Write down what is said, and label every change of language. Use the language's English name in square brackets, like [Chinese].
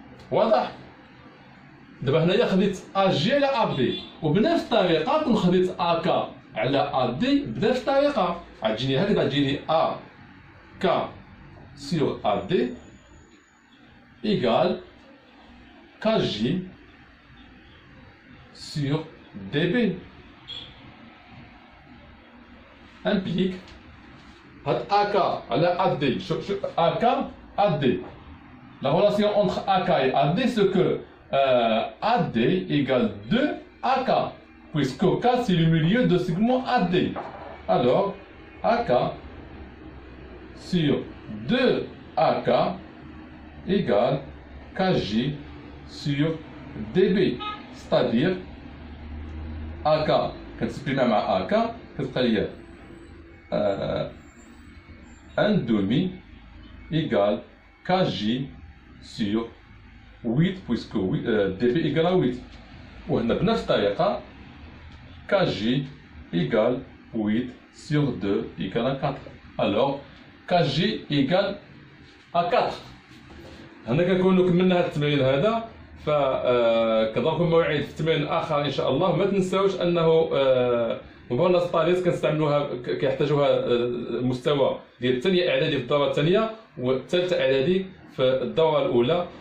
[Arabic] واضح؟ دابا هنايا خديت أجي على أبي، وبنفس الطريقة كون خديت أكا على أدي بنفس الطريقة غتجيني هكذا، تجيني أ كا [French] sur AD égale KJ sur DB. Implique AK [Arabic] على [French] AD. AK AD. La relation entre AK et AD, c'est que AD égale 2 AK, puisque K c'est le milieu de segment AD. Alors AK sur 2 AK égale KJ sur DB. C'est-à-dire AK [Arabic] كتسبريمي مع AK كتبقى ليا [French] 1 demi égale KJ sur 8 puisque DB égale à 8. [Arabic] وهنا بنفس الطريقة [French] KJ égale 8 sur 2 égale à 4. Alors KG égale à 4. [Arabic] هنا كنكونوا كملنا هذا التمرين هذا، فكنضربكم موعد في التمرين اخر ان شاء الله. ما تنساوش انه مبرمجة طاليس كنستعملوها كيحتاجوها المستوى ديال الثانيه اعدادي في الدوره الثانيه والثالثه اعدادي في الدوره الاولى.